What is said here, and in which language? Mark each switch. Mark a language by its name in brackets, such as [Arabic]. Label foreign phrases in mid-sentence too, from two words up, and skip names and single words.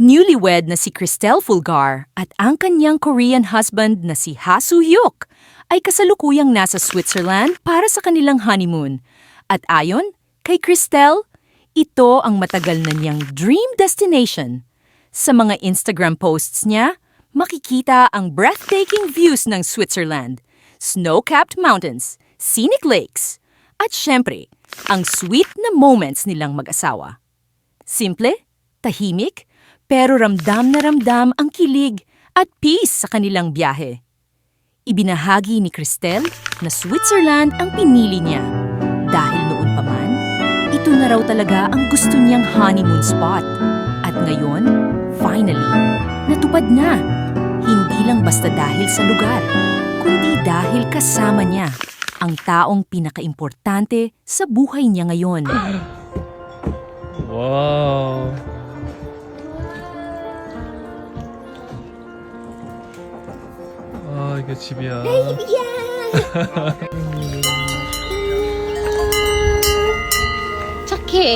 [Filipino] Newlywed na si Cristel Fulgar at ang kanyang [English] Korean husband [Filipino] na si Ha Soo-hyuk ay kasalukuyang nasa Switzerland para sa kanilang honeymoon. At ayon kay Cristel, ito ang matagal na niyang [English] dream destination. [Filipino] Sa mga Instagram posts niya, makikita ang [English] breathtaking views [Filipino] ng Switzerland, [English] snow-capped mountains, scenic lakes, [Filipino] at syempre, ang sweet na moments nilang mag-asawa. Simple, tahimik, pero ramdam na ramdam ang kilig at peace sa kanilang biyahe. Ibinahagi ni Cristel na Switzerland ang pinili niya dahil noon pa man, ito na raw talaga ang gusto niyang [English] honeymoon spot. [Filipino] At ngayon, finally, natupad na. Hindi lang basta dahil sa lugar, kundi dahil kasama niya ang taong pinakaimportante sa buhay niya ngayon. [Korean] Wow. 아, 이게 집이야. 착해.